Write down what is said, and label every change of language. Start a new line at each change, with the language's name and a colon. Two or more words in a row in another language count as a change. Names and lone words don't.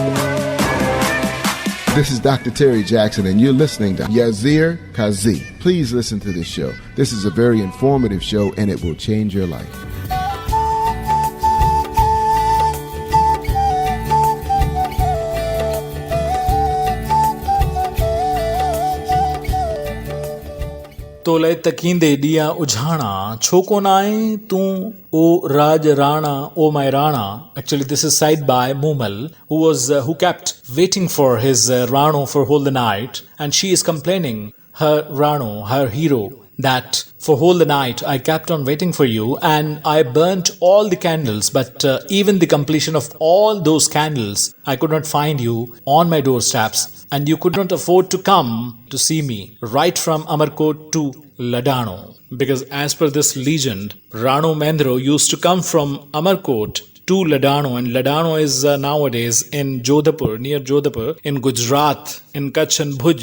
English: This is Dr. Terry Jackson, and you're listening to Yazir Kazi. Please listen to this show. This is a very informative show, and it will change your life.
Sindhi: तोले तकींदे दिया उझाणा छो कोन आए तूं ओ राज rana o my rana.
English: Actually this is side by Mumal who kept waiting for his rano for whole the night, and she is complaining her rano, her hero, that for whole the night I kept on waiting for you and I burnt all the candles, but even the completion of all those candles I could not find you on my doorsteps, and you could not afford to come to see me right from Amarkot to Ladano, because as per this legend Rano Mendro used to come from Amarkot to Ladano, and Ladano is nowadays in Jodhpur, near Jodhpur, in Gujarat, in Kutch and Bhuj.